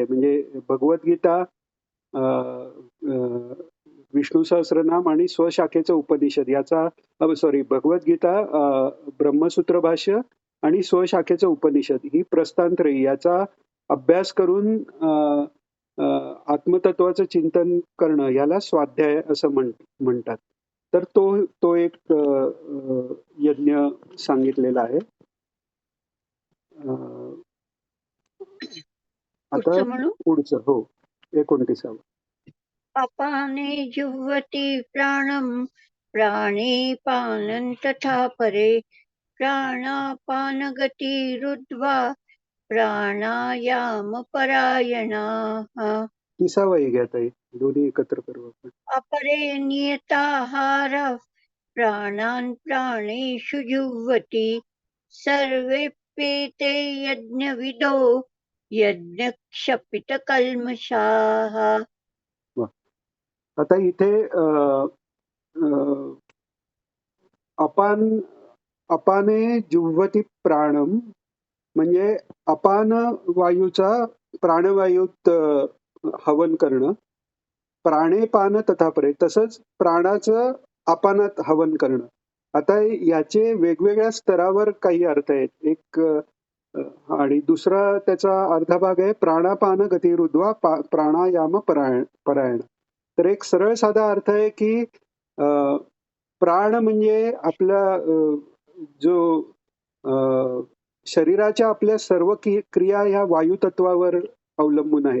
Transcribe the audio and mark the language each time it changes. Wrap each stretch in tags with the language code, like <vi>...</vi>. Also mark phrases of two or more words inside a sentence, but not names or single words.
<mr>म्हणजे भगवद्गीता, विष्णू सहस्रनाम आणि स्वशाखेचं उपनिषद याचा भगवद्गीता, ब्रह्मसूत्र भाष्य आणि स्वशाखेचं उपनिषद ही प्रस्थानत्रयी याचा अभ्यास करून आत्मतत्वाचं चिंतन करणं याला स्वाध्याय असं म्हणतात. तर तो एक यज्ञ सांगितलेला आहे. आता पुढचं 29.</mr> <sa>अपाने जुह्वति प्राणं प्राणे पानं तथा परे प्राणापानगतिरुद्ध्वा प्राणायामपरायणाः.</sa> <mr>30 घ्या ताई, दोन्ही एकत्र करू आपण.</mr> <sa>अपरे नियताहारः प्राणान् प्राणेषु जुह्वति सर्वेऽप्येते यज्ञविदो यज्ञक्षपितकल्मषाः.</sa> <mr>आता इथे</mr> <sa>अपाने जुह्वति प्राणम</sa> <mr>म्हणजे अपान वायूचा प्राणवायूत हवन करणं,</mr> <sa>प्राणे पान तथा परे,</sa> <mr>तसंच प्राणाचं अपानात हवन करणं. आता याचे वेगवेगळ्या स्तरावर काही अर्थ आहेत. एक आणि दुसरा त्याचा अर्धा भाग आहे</mr> <sa>प्राणापान गतिरुद्ध्वा प्राणायाम परायण.</sa> <mr>तर एक सरळ साधा अर्थ आहे की प्राण म्हणजे आपला जो शरीराच्या आपल्या सर्व क्रिया ह्या वायुतत्वावर अवलंबून आहेत.</mr>